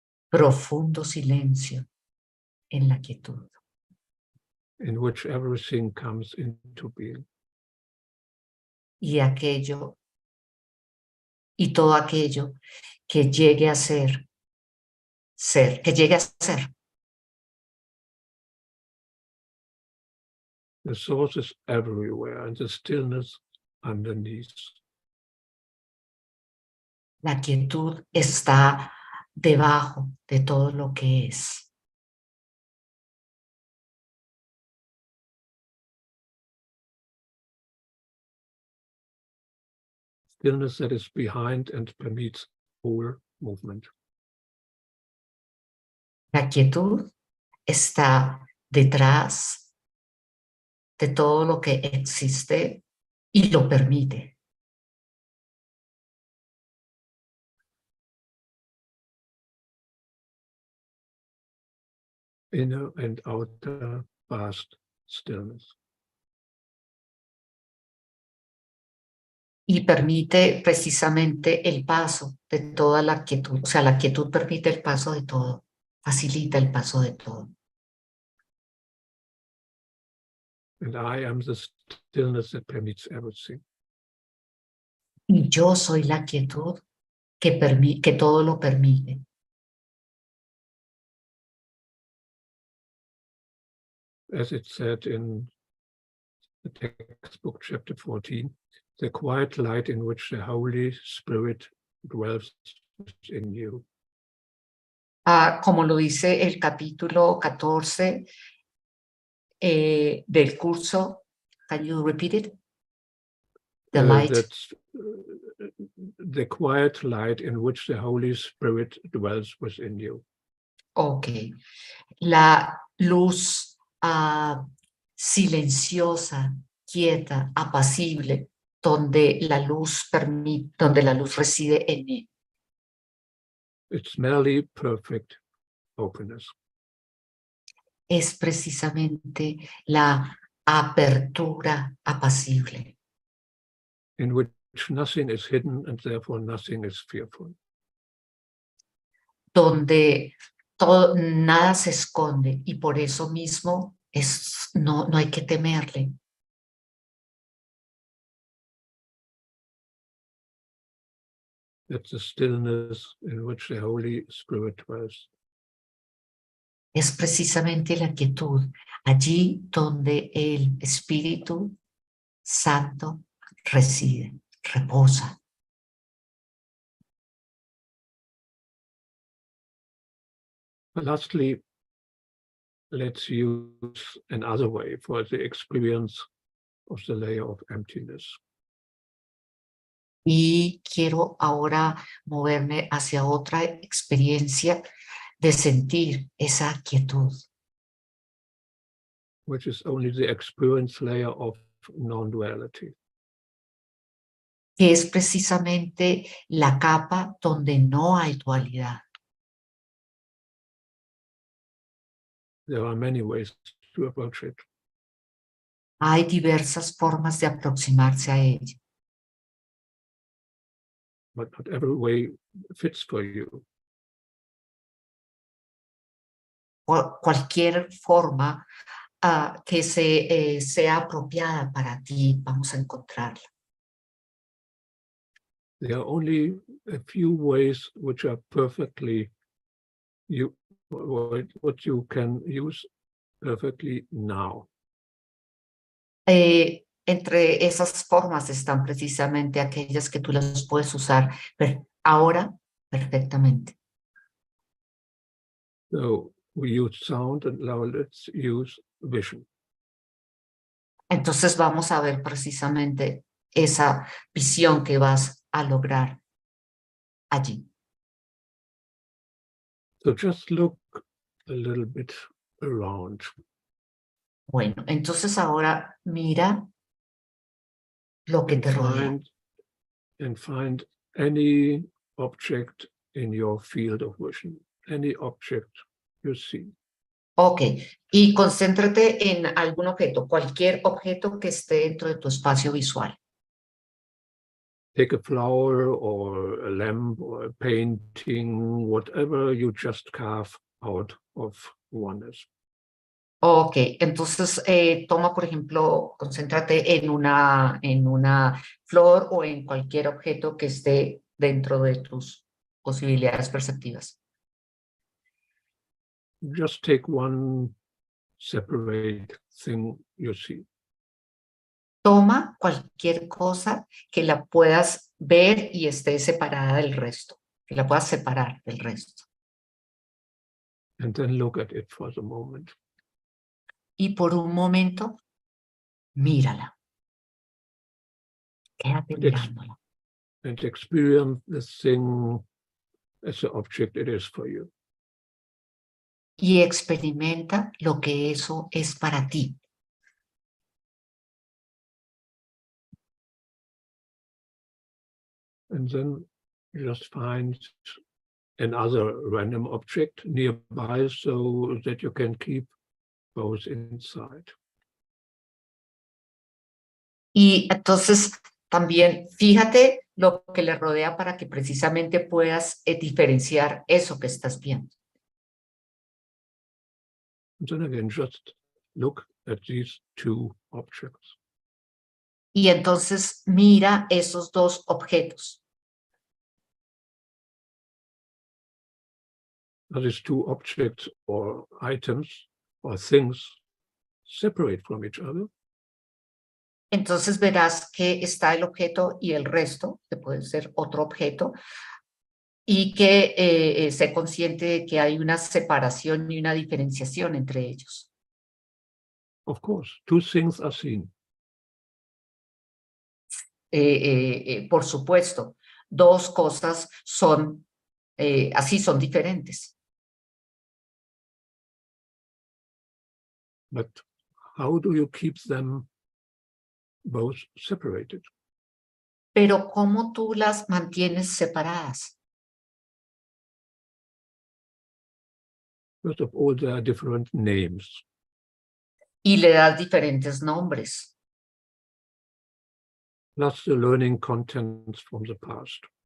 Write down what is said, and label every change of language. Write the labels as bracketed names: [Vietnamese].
[Spanish] Profundo silencio en la quietud. [English] In which everything comes into being. [Spanish] Y todo aquello que llegue a ser, que llegue a ser. [English] The source is everywhere and the stillness underneath. [Spanish] La quietud está debajo de todo lo que es. [English] Stillness that is behind and permits all movement. [Spanish] La quietud está detrás de todo lo que existe y lo permite. [English] Inner and outer vast stillness. [Spanish] Y permite precisamente el paso de toda la quietud. O sea, la quietud permite el paso de todo, facilita el paso de todo. [English] And I am the stillness that permits everything. [Spanish] Y yo soy la quietud que todo lo permite. [English] As it said in the textbook, chapter 14, the quiet light in which the Holy Spirit dwells in you. [Spanish] Como lo dice el capítulo 14 del curso. [English] Can you repeat it? The light. That's the quiet light in which the Holy Spirit dwells within you. Ok. [Spanish] La luz silenciosa, quieta, apacible, donde la luz reside en mí. [English] It's merely perfect openness. [Spanish] Es precisamente la apertura apacible, [English] In which nothing is hidden and therefore nothing is fearful. [Spanish] donde nada se esconde y por eso mismo no hay que temerle. [English] That's the stillness in which the Holy Spirit dwells. [Spanish] Es precisamente la quietud, allí donde el Espíritu Santo reside, reposa. [English] Lastly, let's use another way for the experience of the layer of emptiness. [Spanish] Y quiero ahora moverme hacia otra experiencia de sentir esa quietud. [English] Which is only the experience layer of non-duality. [Spanish] Que es precisamente la capa donde no hay dualidad. [English] There are many ways to approach it. [Spanish] Hay diversas formas de aproximarse a ella. [English] But not every way fits for you. [Spanish] Cualquier forma que sea apropiada para ti, vamos a encontrarla. [English] There are only a few ways which are perfectly what you can use perfectly now. [Spanish] Entre esas formas están precisamente aquellas que tú las puedes usar ahora perfectamente. [English] So we use sound and now let's use vision. [Spanish] Entonces vamos a ver precisamente esa visión que vas a lograr allí. [English] So just look a little bit around. [Spanish] Bueno, entonces ahora mira lo que te rodea. [English] And find any object in your field of vision, any object you see. [Spanish] Ok, y concéntrate en algún objeto, cualquier objeto que esté dentro de tu espacio visual. [English] Take a flower or a lamp or a painting, whatever you just carve out of oneness. [Spanish] Ok, entonces toma, por ejemplo, concéntrate en una flor o en cualquier objeto que esté dentro de tus posibilidades perceptivas. [English] Just take one separate thing you see. [Spanish] Toma cualquier cosa que la puedas ver y esté separada del resto, que la puedas separar del resto. [English] And then look at it for the moment. [Spanish] Y por un momento, mírala. Quédate mirándola. [English] And experience the thing as the object it is for you. [Spanish] Y experimenta lo que eso es para ti. [English] And then just find another random object nearby so that you can keep both inside. [Spanish] Y entonces también fíjate lo que le rodea para que precisamente puedas diferenciar eso que estás viendo. [English] And then again, just look at these two objects. [Spanish] Y entonces mira esos dos objetos. [English] these two objects or items or things separate from each other. [Spanish] Entonces verás que está el objeto y el resto, que puede ser otro objeto, y que sé consciente de que hay una separación y una diferenciación entre ellos. [English] Of course, two things are seen. [Spanish] Por supuesto, dos cosas son, así son diferentes. [English] But how do you keep them both separated? [Spanish] Pero ¿cómo tú las mantienes separadas? [English] First of all, there are different names. [Spanish] Y le das diferentes nombres. [English] Plus the learning contents from the past.